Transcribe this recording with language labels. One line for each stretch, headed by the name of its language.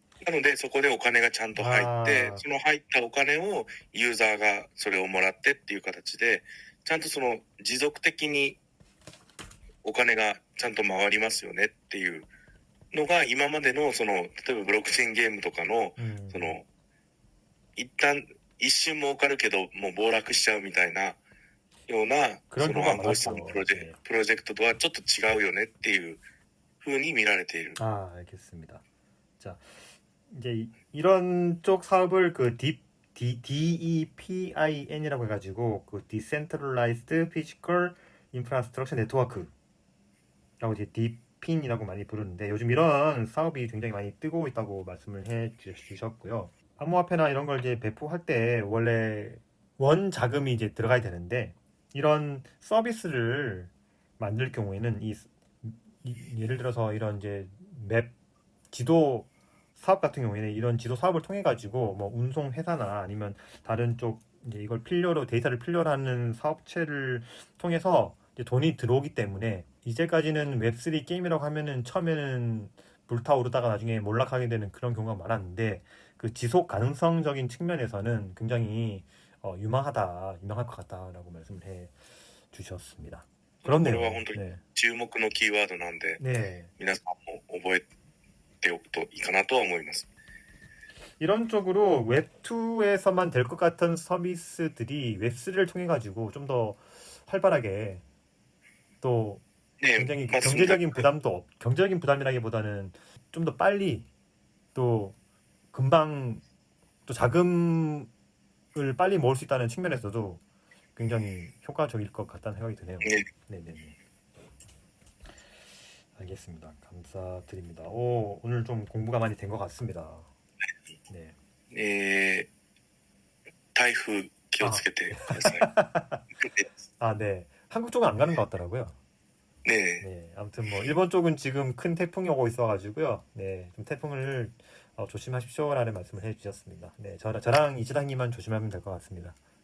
Japanese: なのでそこでお金がちゃんと入って、その入ったお金をユーザーがそれをもらってっていう形で、ちゃんとその持続的にお金がちゃんと回りますよねっていうのが、今までのその例えばブロックチェーンゲームとかのその一旦一瞬儲かるけどもう暴落しちゃうみたいなような、その暗号資産のプロジェクトとはちょっと違うよねっていう風に見られている。
Korean: 아, 알겠습니다. 자, 이제 이런 쪽 사업을 그 DEPIN이라고 해가지고 그 Decentralized Physical Infrastructure Network라고 이제 DPIN이라고 많이 부르는데, 요즘 이런 사업이 굉장히 많이 뜨고 있다고 말씀을 해주셨고요. 암호화폐나 이런 걸 이제 배포할 때 원래 원 자금이 이제 들어가야 되는데, 이런 서비스를 만들 경우에는 예를 들어서 이런 이제 맵 지도 사업 같은 경우에는 이런 지도 사업을 통해 가지고 뭐 운송 회사나 아니면 다른 쪽 이제 이걸 필요로 데이터를 필요로 하는 사업체를 통해서 이제 돈이 들어오기 때문에, 이제까지는 웹3 게임이라고 하면은 처음에는 불타오르다가 나중에 몰락하게 되는 그런 경우가 많았는데, 그 지속 가능성적인 측면에서는 굉장히 유망할 것 같다라고 말씀을 해 주셨습니다. 그렇네요.
Japanese: これは本当に注目のキーワードなんで、
Korean: 네.
Japanese: 皆さんも覚えておくといいかなとは思います。
Korean: 이런 쪽으로 웹2에서만 될 것 같은 서비스들이 웹3를 통해 가지고 좀 더 활발하게, 또 굉장히 경제적인 부담이라기보다는 좀 더 빨리, 또 금방 또 자금을 빨리 모을 수 있다는 측면에서도 굉장히 효과적일 것 같다는 생각이 드네요. 네네네. 알겠습니다. 감사드립니다. 오늘 좀 공부가 많이 된 것 같습니다. 네.
Japanese: 台風気をつけてください。
Korean: 아, 네. 한국 쪽은 안 가는 것 같더라고요. 네. 네. 아무튼 뭐 일본 쪽은 지금 큰 태풍이 오고 있어가지고요. 네, 좀 태풍을 조심하십시오라는 말씀을 해주셨습니다. 네, 저랑 이지당님만 조심하면 될 것 같습니다.